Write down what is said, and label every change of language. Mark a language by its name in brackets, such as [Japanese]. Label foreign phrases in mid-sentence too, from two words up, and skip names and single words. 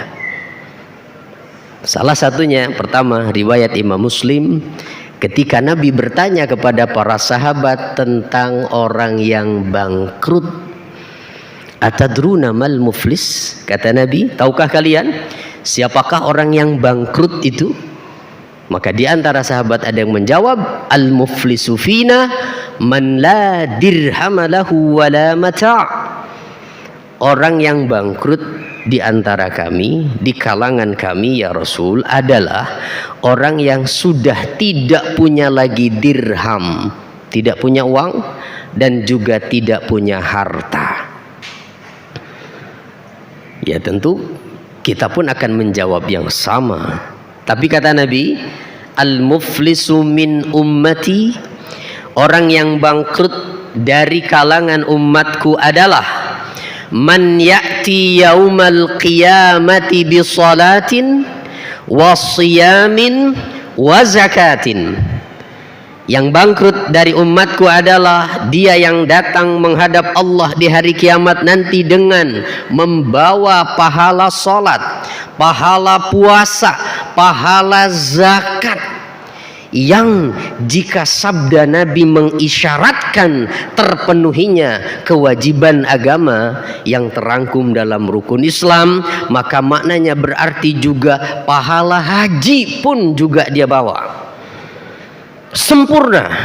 [Indonesian] Salah satunya, pertama, riwayat Imam Muslim, ketika Nabi bertanya kepada para sahabat tentang orang yang bangkrut. [Arabic] Atadruna mal muflis? [Indonesian] Kata Nabi, tahukah kalian siapakah orang yang bangkrut itu? Maka di antara sahabat ada yang menjawab, [Arabic] al-muflisu fina man la dirham lahu wa la mata'. [Indonesian] Orang yang bangkrut di antara kami, di kalangan kami ya Rasul, adalah orang yang sudah tidak punya lagi dirham, tidak punya uang, dan juga tidak punya harta. Ya tentu kita pun akan menjawab yang sama. Tapi kata Nabi, [Arabic] al-muflisu min ummati, [Indonesian] orang yang bangkrut dari kalangan umatku adalah [Arabic] man ya'ti yaumal qiyamati bi salatin wa siyamin wa zakatin. [Indonesian] Yang bangkrut dari umatku adalah dia yang datang menghadap Allah di hari kiamat nanti dengan membawa pahala salat, pahala puasa, pahala zakat, yang jika sabda Nabi mengisyaratkan terpenuhinya kewajiban agama yang terangkum dalam rukun Islam, maka maknanya berarti juga pahala haji pun juga dia bawa sempurna.